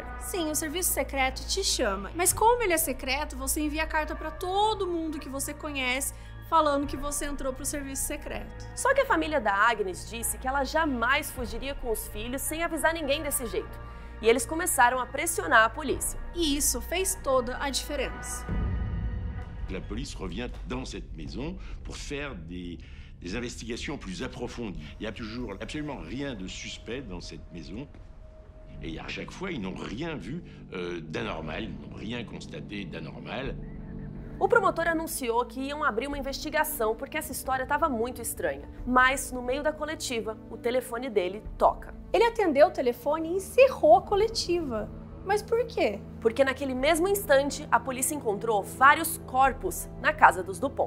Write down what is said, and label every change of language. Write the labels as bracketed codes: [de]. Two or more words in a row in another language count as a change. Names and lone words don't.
[pt] Sim, o serviço secreto te chama. Mas como ele é secreto, você envia a carta para todo mundo que você conhece, falando que você entrou para o serviço secreto. Só que a família da Agnes disse que ela jamais fugiria com os filhos sem avisar ninguém desse jeito. E eles começaram a pressionar a polícia. E isso fez toda a diferença. [fr] La police revient dans cette maison pour faire des investigations plus approfondies. Il y a toujours absolument rien de suspect dans cette maison. Et à chaque fois, ils n'ont rien vu d'anormal, ils n'ont rien constaté d'anormal. [pt] O promotor anunciou que iam abrir uma investigação porque essa história estava muito estranha. Mas, no meio da coletiva, o telefone dele toca. Ele atendeu o telefone e encerrou a coletiva. Mas por quê? Porque naquele mesmo instante, a polícia encontrou vários corpos na casa dos Dupont.